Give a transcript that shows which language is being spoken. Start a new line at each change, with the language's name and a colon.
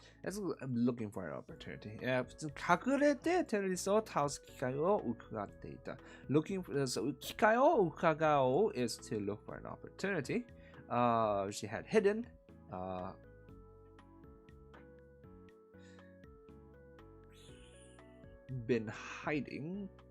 English: I'm looking for an opportunity.
Japanese: 普通隠れてテロリストを倒す機会を伺っていた。
English: Looking for 機会を伺おう is to look for an opportunity. She had hidden. Been hiding.